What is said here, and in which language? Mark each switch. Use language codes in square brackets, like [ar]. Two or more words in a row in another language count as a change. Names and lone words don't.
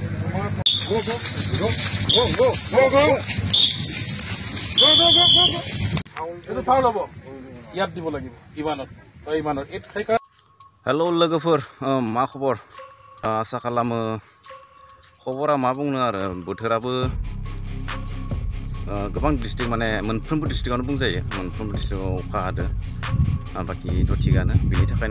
[as] ফাউল হ'ব ইয়াত দিব লাগিব ইমানত [brx] हेलो लोगोफोर मा खबर आसा खालामो खबरा मा बुंनो आरो बोथोराबो गोबां डिस्ट्रिक्ट माने मोनफ्रोमबो डिस्ट्रिक्टआवनो बुंजायो मोनफ्रोमबो डिस्ट्रिक्टआव अखा हादो बाखिथ' थिगानो बिनि थाखायनो